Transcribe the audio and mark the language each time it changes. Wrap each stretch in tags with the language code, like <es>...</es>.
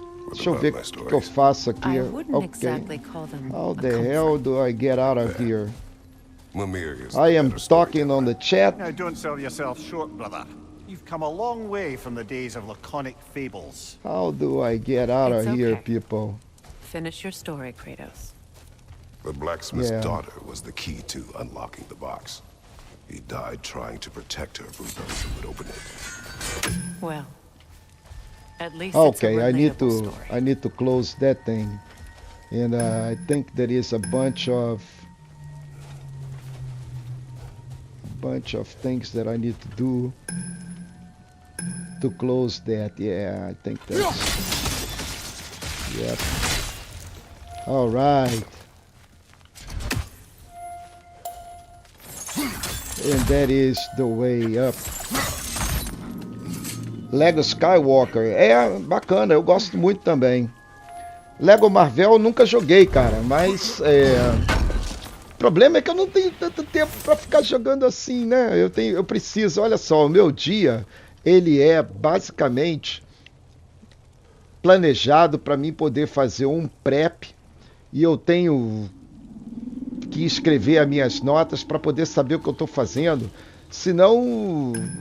<pt>Deixa eu ver o que eu faço aqui. Ok.</pt> <en>How the hell do I get out of here? I am talking on the chat. Now, don't sell yourself short, brother. You've come a long way from the days of laconic fables. How do I get out of here, people? Finish your story, Kratos. The blacksmith's daughter was the key to unlocking the box. He died trying to protect her from those who would open it. Well, at least okay, it's a relatable I need to close that thing, and I think there is a bunch of things that I need to do to close that. Yeah, I think that's yep. All right, and that is the way up.</en> <pt>Lego Skywalker, bacana, eu gosto muito também. Lego Marvel eu nunca joguei, cara, mas o problema é que eu não tenho tanto tempo para ficar jogando assim, né? Eu preciso, olha só, o meu dia, ele é basicamente planejado para mim poder fazer um prep, e eu tenho que escrever as minhas notas para poder saber o que eu estou fazendo, senão...</pt>